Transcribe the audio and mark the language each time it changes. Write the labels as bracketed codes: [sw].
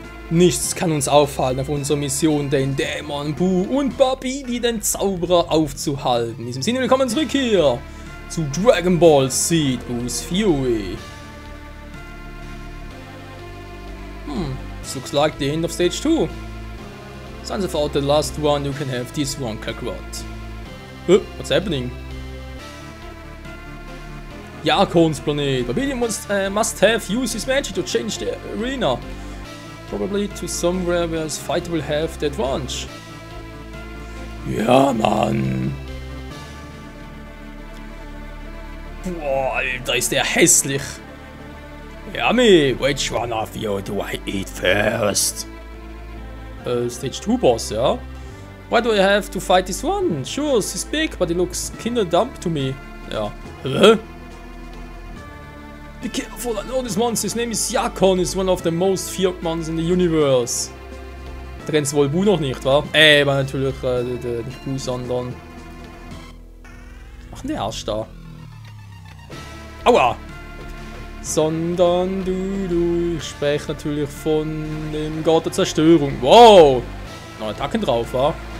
[de] Nichts kann uns aufhalten auf unserer Mission, den Dämon Boo und Babidi, den Zauberer, aufzuhalten. In diesem Sinne, willkommen zurück hier zu Dragon Ball Z Boos Fury. [en] This looks like the end of stage 2. Since I thought the last one, you can have this one, Kakarot. What's happening? Yakon's planet. Babidi must have used his magic to change the arena. Probably to somewhere where his fighter will have the advantage. [de] Ja, Mann. Boah, Alter, ist der hässlich. [en] Yummy, which one of you do I eat first? Stage 2 boss, ja? Why do I have to fight this one? Sure, he's big, but he looks kinda dumb to me. Ja. Hä? Be careful, I know this monster. His name is Yakon. Is one of the most feared monsters in the universe. [de] Da kennst du wohl Bu noch nicht, wa? Aber natürlich nicht Bu, sondern... Was macht denn der Arsch da? Aua! Sondern du. Ich spreche natürlich von dem Gott der Zerstörung. Wow! Noch Attacken drauf, wa?